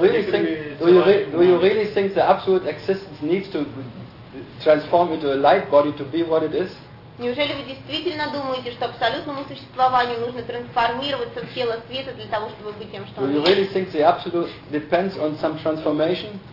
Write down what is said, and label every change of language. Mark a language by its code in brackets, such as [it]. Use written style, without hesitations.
[en] Do you really think the absolute existence needs to transform into a light body to be what it is? [ru] Неужели вы действительно думаете, что абсолютному существованию нужно трансформироваться в тело света для того, чтобы быть тем, что он есть? [en] Do you really think the absolute depends on some transformation?